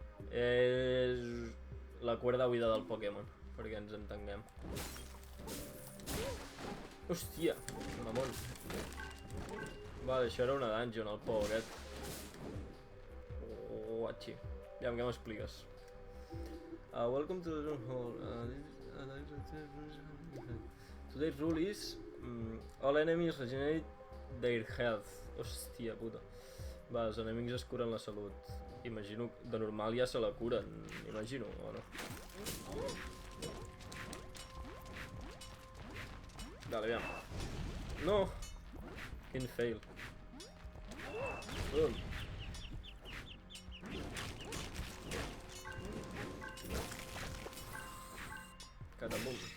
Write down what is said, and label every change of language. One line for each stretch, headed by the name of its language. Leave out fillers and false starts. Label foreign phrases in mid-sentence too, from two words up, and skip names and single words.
Catalan: És la cuerda buida del Pokémon, perquè ens entenguem. Hòstia, mamon. Vale, això era una dungeon, el pou aquest. Oh, guachi. Ja, què m'expliques?
English: Welcome to the room hall. Today's rule is... all enemies regenerate their health.
Catalan: Hòstia puta. Va, els enemics es curen la salut. Imagino, de normal ja se la curen, imagino, o no? Vale, aviam. No! Quin fail. Catabum.